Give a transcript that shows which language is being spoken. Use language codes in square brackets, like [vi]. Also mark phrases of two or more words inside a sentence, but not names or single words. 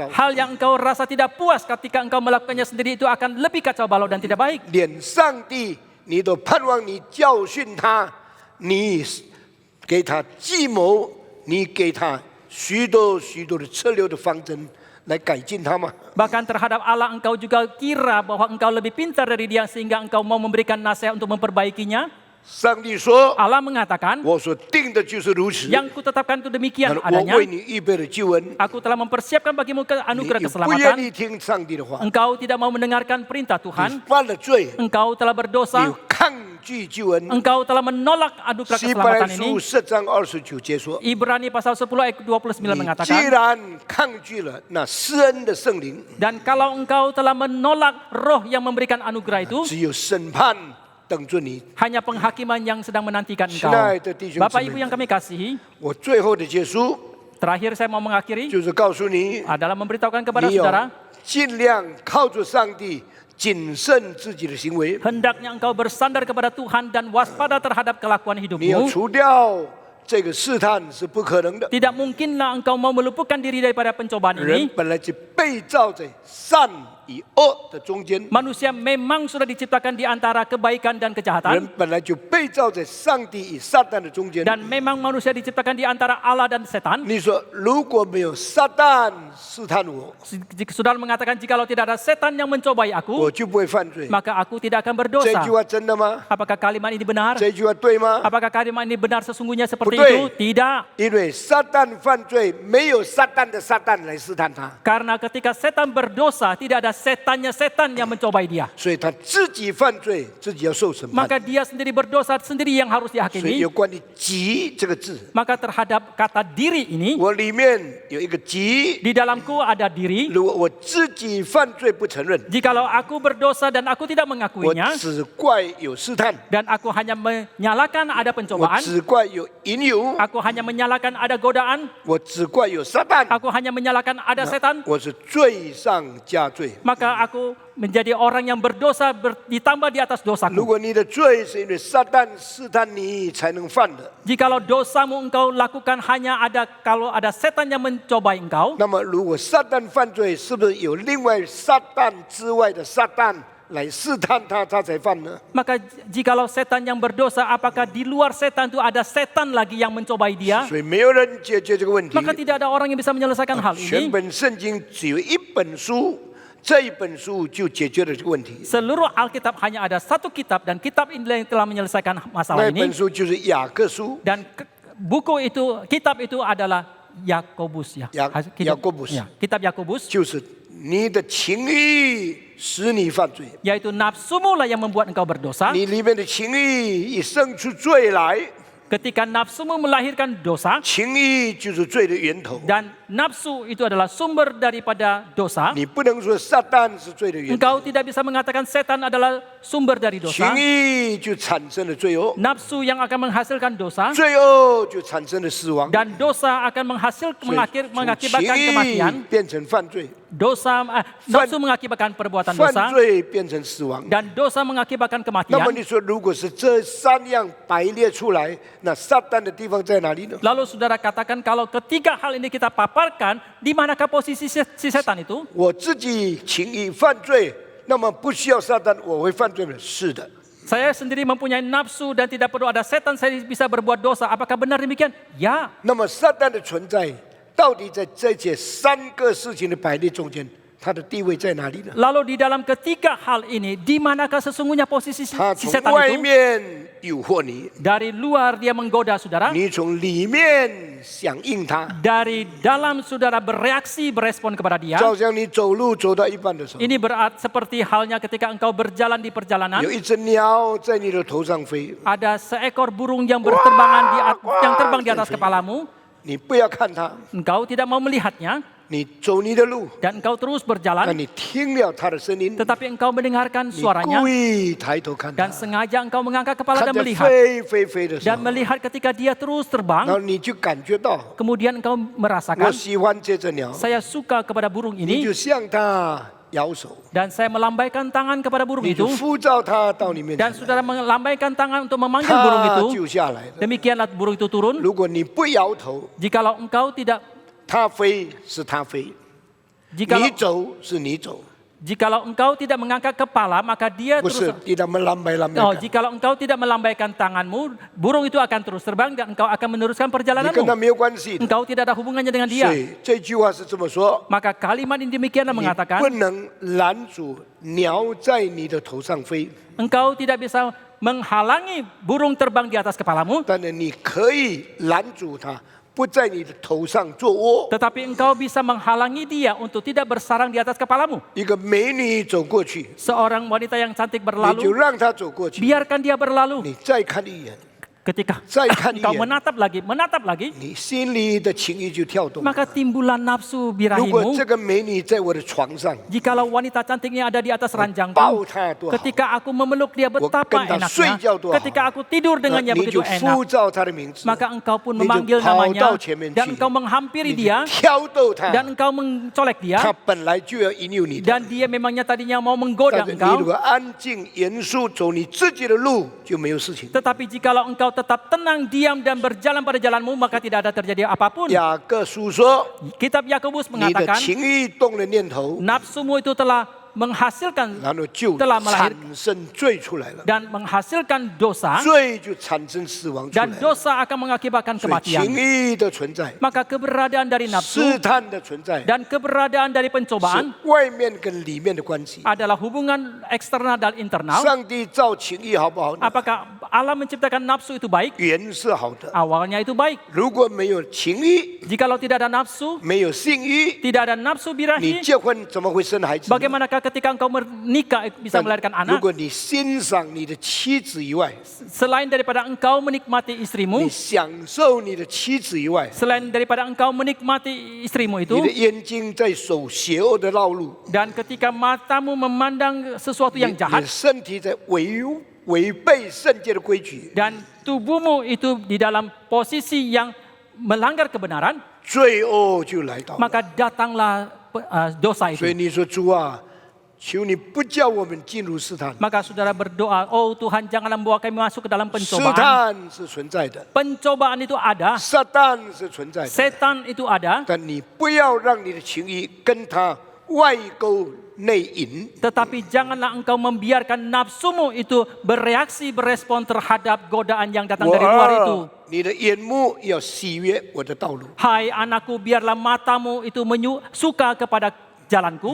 [id] Hal yang engkau rasa tidak puas ketika engkau melakukannya sendiri itu akan lebih kacau balau dan tidak baik. [zh] 连上帝你都盼望你教训他，你给他计谋，你给他许多的策略的方针来改进它吗？ [id] Bahkan terhadap Allah engkau juga kira bahwa engkau lebih pintar dari dia sehingga engkau mau memberikan nasihat untuk memperbaikinya. [zh] 上帝说 [id] Allah mengatakan, [zh] 我所定的就是如此。 [id] yang kutetapkan itu demikian [zh] 我 [id] adanya. [zh] 为你预备了救恩， [id] Aku telah mempersiapkan bagimu [zh] 你 [id] anugerah [zh] 不愿 [id] keselamatan. [zh] 意听上帝的话， [id] Engkau tidak mau mendengarkan perintah [zh] 你 [id] Tuhan. [zh] 犯了罪， [id] Engkau telah [zh] 你 [id] berdosa. [zh] 抗拒救恩。 [id] Engkau telah menolak anugerah [zh] 希伯来 [id] keselamatan [zh] 书 [id] ini. [zh] 10章29节说， [id] Ibrani pasal 10 ayat 29 [zh] 你既 [id] mengatakan, [zh] 然抗拒了那施恩的圣灵， [id] dan kalau engkau telah menolak roh yang memberikan anugerah itu, [zh] 只有审判等着你。 [id] hanya penghakiman yang sedang menantikan engkau. [zh] 亲爱的弟兄 [id] Bapak [zh] 姊 [id] Ibu [zh] 妹 [id] yang kami kasihi, [zh] 我最后的结束 [id] terakhir saya mau mengakhiri [zh] 就是告诉你， [id] adalah memberitahukan kepada [zh] 你有 [id] saudara, [zh] 尽量靠着上帝谨慎自己的行为， [id] hendaknya engkau bersandar kepada Tuhan dan waspada terhadap kelakuan [zh] 你要 [id] hidupmu. [zh] 除掉这个试探是不可能的。 [id] Tidak mungkinlah engkau mau meluputkan diri daripada pencobaan [zh] 人 [id] ini. [zh] 本来就被造在善与恶的中间， [id] Manusia memang sudah diciptakan di antara kebaikan dan [zh] 人 [id] kejahatan. [zh] 本来就被造在上帝与撒旦的中间。 [id] Dan memang manusia diciptakan di antara Allah dan setan. [zh] 你说如果没有撒旦试探我， [id] Saudara mengatakan jikalau tidak ada setan yang mencobai [zh] 我 [id] aku, [zh] 就不会犯罪。 [id] maka aku tidak akan [zh] 这 [id] berdosa. [zh] 句话真的吗？ [id] Apakah kalimat ini benar? [zh] 这句话对吗？ [id] Apakah kalimat ini benar sesungguhnya seperti Betul. itu? Tidak. [zh] 因为撒旦犯罪，没有撒旦的撒旦来试探他， [id] Karena ketika setan berdosa, tidak ada setannya setan yang mencobai dia. [zh] 所以他自己犯罪，自己要受审判。 [id] Maka dia sendiri berdosa, sendiri yang harus [zh] 所以 [id] dihakimi. [zh] 有关于“己”这个字， [id] Maka terhadap kata diri ini, [zh] 我里面有一个“己 [id] di dalamku ada diri. ”。 [zh] 如果我自己犯罪不承认， [id] Jikalau aku berdosa dan aku tidak [zh] 我 [id] mengakuinya, [zh] 只怪有试探， [id] dan aku hanya menyalahkan ada [zh] 我 [id] pencobaan, [zh] 只怪有引诱， [id] aku hanya menyalahkan ada godaan, [zh] 我只怪有撒旦， [id] aku hanya menyalahkan ada setan, [zh] 我是罪上加罪。 [id] maka aku menjadi orang yang berdosa ditambah di atas [zh] 如 [id] dosaku. [zh] 果你的罪是因为撒旦试探你才能犯的， [id] Jikalau dosamu engkau lakukan hanya ada kalau ada setan yang mencobai engkau, [zh] 那么如果撒旦犯罪，是不是有另外撒旦之外的撒旦来试探他，他才犯呢？ [id] maka jikalau setan yang berdosa, apakah di luar setan itu ada setan lagi yang mencobai dia? [zh] 所以没有人解决这个问题。 [id] Maka tidak ada orang yang bisa menyelesaikan hal [zh] 全 [id] ini. [zh] 本圣经只有一本书，这一本书就解决了这个问题。 [id] Seluruh Alkitab hanya ada satu kitab dan kitab ini yang telah menyelesaikan [zh] 那 [id] masalah [zh] 本 [id] ini. [zh] 书就是雅各书。 [id] Dan buku itu, kitab itu adalah Yakobus ya. Yakobus. Ya, kitab Yakobus, [zh] 就是你的情欲使你犯罪， [id] yaitu nafsumu lah yang membuat engkau berdosa. [zh] 你里面的情欲一生出罪来， [id] Ketika nafsumu melahirkan dosa, [zh] 情欲就是罪的源头。 [id] dan nafsu itu adalah sumber daripada dosa, [zh] 你不能说撒旦是罪的源头， [id] engkau tidak bisa mengatakan setan adalah sumber dari [zh] 情 [id] dosa. [zh] 欲就产生了罪恶， [id] Nafsu yang akan menghasilkan dosa, [zh] 罪恶就产生了死亡， [id] dan dosa akan [zh] 所以 从 [id] mengakibatkan [zh] 情 [id] kematian. [zh] 欲变成犯罪， [id] Nafsu mengakibatkan perbuatan [zh] 犯 [id] dosa, [zh] 罪变成死亡。 [id] dan dosa mengakibatkan [zh] 那么 [id] kematian. [zh] 你说，如果是这三样排列出来，那撒旦的地方在哪里呢？ [id] Lalu saudara katakan kalau ketiga hal ini kita paparkan, di manakah posisi si setan itu? [zh] 我自己情欲犯罪，那么不需要撒旦，我会犯罪吗？是的。 [id] Saya sendiri mempunyai nafsu dan tidak perlu ada setan, saya bisa berbuat dosa. Apakah benar demikian? Ya. [zh] 那么撒旦的存在，到底在这些三个事情的排列中间，它的地位在哪里呢？ [id] Lalu di dalam ketiga hal ini, di manakah sesungguhnya posisi [zh] 它 [id] si [zh] 从 [id] setan [zh] 外 [id] itu? [zh] 面诱惑你， [id] Dari luar dia menggoda saudara, [zh] 你从里面响应它。 [id] dari dalam saudara bereaksi, berespon kepada dia. [zh] 就好像你走路走到一半的时候， [id] Ini berarti seperti halnya ketika engkau berjalan di perjalanan, [zh] 有一只鸟在你的头上飞， [id] ada seekor burung yang berterbangan yang terbang di atas kepalamu, [zh] 你不要看它， [id] engkau tidak mau melihatnya, [zh] 你走你的路， [id] dan engkau terus [zh] 但 [id] berjalan, [zh] 你听了它的声音， [id] tetapi engkau mendengarkan [zh] 你 [id] suaranya, [zh] 故意抬头看它 [id] dan，sengaja engkau mengangkat kepala [zh] 看 [id] dan [zh] 着 [id] melihat, [zh] 飞的时 [id] dan [zh] 候， [id] melihat ketika dia terus [zh] 然 [id] terbang, [zh] 后你就感觉到， [id] kemudian engkau [zh] 我 [id] merasakan, [zh] 喜欢这只鸟， [id] saya suka kepada burung [zh] 你 [id] ini, [zh] 就向它摇手， [id] dan saya melambaikan tangan kepada burung [zh] 你就 [id] itu, [zh] 呼召它到你面 [id] dan [zh] 前， [id] saudara melambaikan tangan untuk memanggil burung [zh] 它 [id] itu, [zh] 就下来了。 [id] demikianlah burung itu turun. [zh] 如果你不摇头， [id] Jikalau engkau tidak, [zh] 它飞是它飞， [id] jikalau [zh] 你走是你走， [id] Jikalau engkau tidak mengangkat kepala, maka dia [zh] 不 [id] terus. 是tidak melambai-lambai. Oh, jikalau engkau tidak melambaikan tanganmu, burung itu akan terus terbang dan engkau akan meneruskan [zh] 你跟 [id] perjalananmu. [zh] 他没有关系的。 [id] Engkau tidak ada hubungannya dengan [zh] 所 [id] dia. [zh] 以这句话是这么说： [id] Maka kalimat ini demikianlah [zh] 你 [id] mengatakan, [zh] 不能拦阻鸟在你的头上飞， [id] engkau tidak bisa menghalangi burung terbang di atas kepalamu, [zh] 但是你可以拦阻它不在你的头上做窝。 [id] tetapi engkau bisa menghalangi dia untuk tidak bersarang di atas kepalamu. [zh] 一个美女走过去， [id] Seorang wanita yang cantik [zh] 你就 [id] berlalu, [zh] 让她走过去， [id] biarkan dia berlalu. [zh] 你再看一眼， [id] Ketika [zh] 再看一 [id] engkau [zh] 眼， [id] menatap lagi, [zh] 你心里的情欲就跳动。 [id] maka timbullah nafsu [zh] 如果 [id] birahimu. [zh] 这个美女在我的床上， [id] Jikalau wanita cantiknya ada di atas ranjangku, [zh] 抱她多好， [id] ketika aku memeluk dia betapa [zh] 跟她睡 [id] enaknya, [zh] 觉多好， [id] ketika aku tidur [zh] 那 [id] dengannya [zh] 你就 [id] begitu enak, [zh] 呼召她的名字， [id] maka engkau pun [zh] 你就 [id] memanggil [zh] 跑 [id] namanya [zh] 到前面 [id] dan [zh] 去， [id] engkau menghampiri [zh] 你 [id] dia [zh] 就挑逗她， [id] dan engkau mencolek dia [zh] 她本来就要引诱你的。 [id] dan dia memangnya tadinya mau menggoda [zh] 但是你如 [id] engkau. [zh] 果安静严肃走你自己的路，就没有事情。 [id] Tetapi jikalau engkau tetap tenang, diam dan berjalan pada jalanmu, maka tidak ada terjadi apapun. [zh] 雅各书说， [id] Kitab Yakobus [zh] 你的 [id] mengatakan [zh] 情欲动的念头， [id] nafsumu itu telah menghasilkan [zh] 然后就 [id] telah [zh] 产 [id] melahirkan [zh] 生罪出来了， [id] dan menghasilkan dosa [zh] 罪就产生死亡出来 [id] dan [zh] 了。 [id] dosa akan mengakibatkan [zh] 所以 [id] kematian. [zh] 情欲的存在， [id] Maka keberadaan dari [zh] 试 [id] nafsu [zh] 探的存在， [id] dan keberadaan dari [zh] 是 [id] pencobaan [zh] 外面跟里面的关系。 [id] adalah hubungan eksternal dan internal. [zh] 上帝造情欲好不好呢？ [id] Apakah Allah menciptakan nafsu itu baik? [zh] 原是好的。 [id] Awalnya itu baik. [zh] 如果没有情欲， [id] Jikalau tidak ada nafsu, [zh] 没有性欲， [id] tidak ada nafsu [zh] 你 [id] birahi, [zh] 结婚怎么会生孩子呢？ [id] bagaimanakah ketika engkau menikah bisa [zh] 但 [id] melahirkan [zh] 如 [id] anak? [zh] 果你欣赏你的妻子以外， [id] Selain daripada engkau menikmati [zh] 你 [id] istrimu, [zh] 享受你的妻子以外， [id] selain daripada engkau menikmati istrimu [zh] 你 [id] itu, [zh] 的眼睛在走邪恶的道路， [id] dan ketika matamu memandang sesuatu [zh] 你 [id] yang [zh] 你 [id] jahat, [zh] 的身体在违背圣洁的规矩， [id] dan tubuhmu itu di dalam posisi yang melanggar kebenaran, [zh] 罪恶就来到了。 [id] maka datanglah dosa [zh] 所以 [id] itu. [zh] 你说主啊，求你不叫我们进入试探。 [id] Maka saudara berdoa, oh Tuhan janganlah membawa kami masuk ke dalam [zh] 试 [id] pencobaan. [zh] 探是存在的， [id] Pencobaan itu ada, [zh] 撒旦是存在的， [id] setan itu ada, [zh] 但你不要让你的情欲跟他外勾内引。 [id] tetapi janganlah engkau membiarkan nafsumu itu bereaksi, berespon terhadap godaan yang datang dari luar itu. [zh] 你的眼目要喜悦我的道路， [id] Hai anakku, biarlah matamu itu suka kepada jalanku.